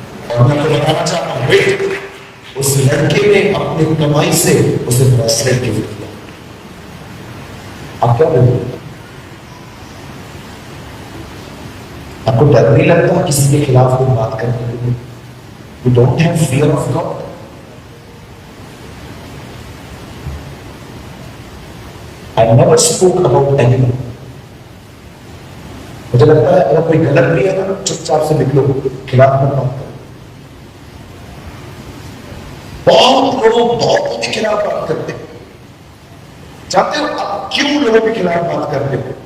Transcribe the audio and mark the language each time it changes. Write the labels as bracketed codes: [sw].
[hi] और मैं आपको बताना चाहता हूं उस लड़के ने अपनी कमाई से उसे ब्रेसलेट गिफ्ट किया। आप क्या बोलते? आपको डर नहीं लगता किसी के खिलाफ कोई बात करने के लिए? [en] You don't have fear of God? I never spoke about anyone. [hi] मुझे लगता है अगर कोई गलत भी है तो चुपचाप से निकलो, खिलाफ मत बात करो। बहुत लोग बहुतों के खिलाफ बात करते हैं। जानते हो आप क्यों लोगों के खिलाफ बात करते हो?